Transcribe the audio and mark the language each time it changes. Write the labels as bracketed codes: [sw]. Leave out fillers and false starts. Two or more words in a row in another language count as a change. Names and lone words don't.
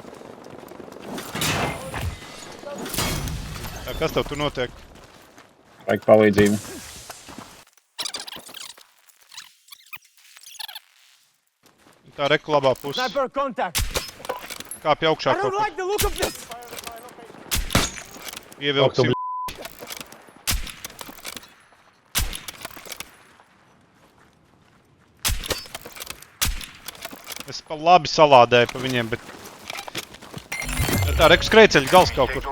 [lv] Tā, kas tev tur notiek? Vajag palīdzību. Tā reku labā puse. [en] Sniper contact. [lv] Kāpj augšā [en] I [lv] kaut [en] don't [lv] kur. [en] like the look of this. [lv] Ievilksim. Es pa labi salādēju pa viņiem, bet... Tā reku skrejceļa gals kaut kur.